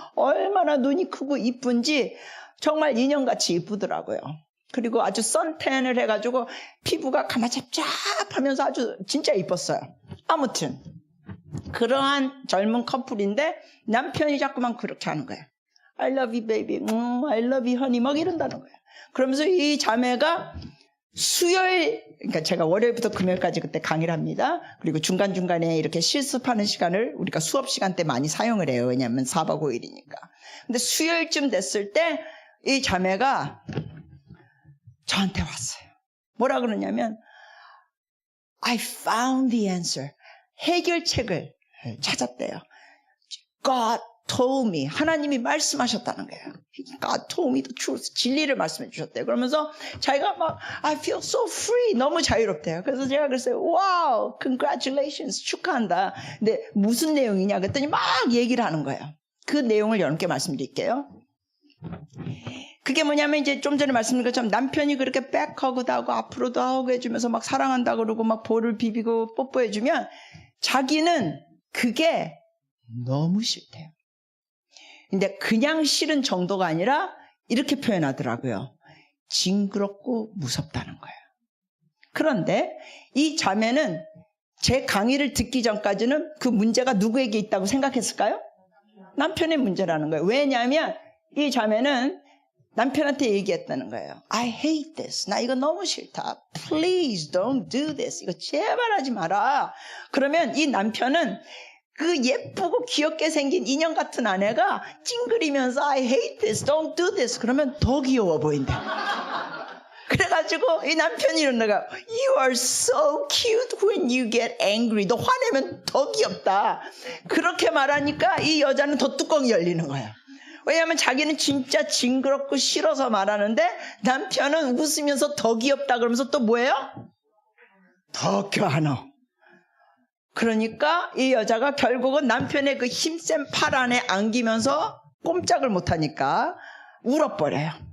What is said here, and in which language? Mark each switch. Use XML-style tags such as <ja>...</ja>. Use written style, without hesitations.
<ko>얼마나 눈이 크고 이쁜지 정말 인형같이 이쁘더라고요. 그리고 아주 선탠을 해가지고 피부가 가마잡잡하면서 아주 진짜 이뻤어요. 아무튼 그러한 젊은 커플인데 남편이 자꾸만 그렇게 하는 거예요.</ko> <en>I love you baby, I love you honey</en> <ko>막 이런다는 거예요. 그러면서 이 자매가 수요일, 그러니까 제가 월요일부터 금요일까지 그때 강의를 합니다. 그리고 중간중간에 이렇게 실습하는 시간을 우리가 수업 시간 때 많이 사용을 해요. 왜냐하면 4박 5일이니까. 근데 수요일쯤 됐을 때 이 자매가 저한테 왔어요. 뭐라 그러냐면</ko> <en>I found the answer.</en> <ko>해결책을 찾았대요.</ko> <en>God told me.</en> <ko>하나님이 말씀하셨다는 거예요.</ko> <en>God told me the truth.</en> <ko>진리를 말씀해 주셨대요. 그러면서 자기가 막</ko> <en>I feel so free.</en> <ko>너무 자유롭대요. 그래서 제가 그랬어요.</ko> <en>Wow, congratulations.</en> <ko>축하한다. 근데 무슨 내용이냐 그랬더니 막 얘기를 하는 거예요. 그 내용을 여러분께 말씀드릴게요. 그게 뭐냐면 이제 좀 전에 말씀드린 것처럼 남편이 그렇게 백허그도 하고 앞으로도 허그해주면서 막 사랑한다 그러고 막 볼을 비비고 뽀뽀해주면 자기는 그게 너무 싫대요. 근데 그냥 싫은 정도가 아니라 이렇게 표현하더라고요. 징그럽고 무섭다는 거예요. 그런데 이 자매는 제 강의를 듣기 전까지는 그 문제가 누구에게 있다고 생각했을까요? 남편의 문제라는 거예요. 왜냐하면 이 자매는 남편한테 얘기했다는 거예요.</ko> <en>I hate this.</en> <ko>나 이거 너무 싫다.</ko> <en>Please don't do this.</en> <ko>이거 제발 하지 마라. 그러면 이 남편은 그 예쁘고 귀엽게 생긴 인형 같은 아내가 찡그리면서</ko> <en>I hate this. Don't do this.</en> <ko>그러면 더 귀여워 보인대. 그래가지고 이 남편이 이러는 거야.</ko> <en>You are so cute when you get angry.</en> <ko>너 화내면 더 귀엽다. 그렇게 말하니까 이 여자는 더 뚜껑이 열리는 거야. 왜냐하면 자기는 진짜 징그럽고 싫어서 말하는데 남편은 웃으면서 더 귀엽다 그러면서 또 뭐예요? 더 껴안어. 그러니까 이 여자가 결국은 남편의 그 힘센 팔 안에 안기면서 꼼짝을 못하니까 울어버려요.</ko>